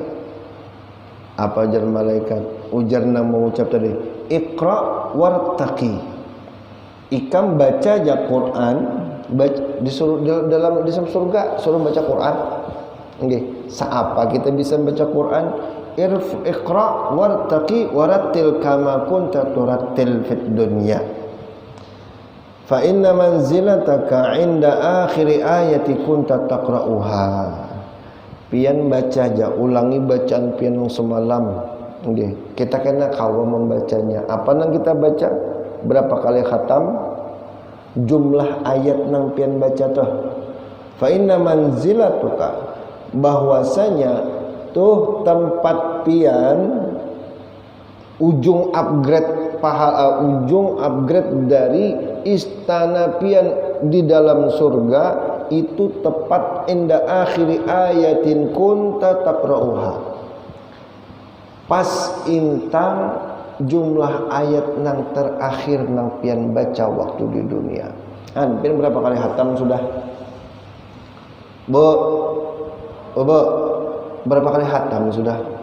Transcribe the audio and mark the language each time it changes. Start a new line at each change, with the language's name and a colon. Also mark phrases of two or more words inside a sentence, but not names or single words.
Banjar: Apa ajar malaikat ujarna mengucap tadi,
Arabic: اقرأ وارتق,
Banjar: ikam baca aja Quran, baca, disuruh dalam di surga suruh baca Quran. Nggih, saapa kita bisa baca Quran?
Arabic: اقرأ وارتق ورتل كما كنت ترتل في الدنيا. فإن منزلتك عند آخر آية كنت تقرؤها.
Banjar: Pian baca aja, ulangi bacaan pian semalam. Nggih, kita kena kawa membacanya. Apa nang kita baca? Berapa kali khatam? Jumlah ayat nang pian baca tuh.
Arabic: فإن منزلتك,
Banjar: bahwasanya tuh tempat pian ujung upgrade pahala, ujung upgrade dari istana pian di dalam surga itu tepat
Arabic: عند آخر آية كنت تقرؤها,
Banjar: pas intang jumlah ayat nang terakhir nang pian baca waktu di dunia. Pian berapa kali khatam sudah? Bu, berapa kali khatam sudah?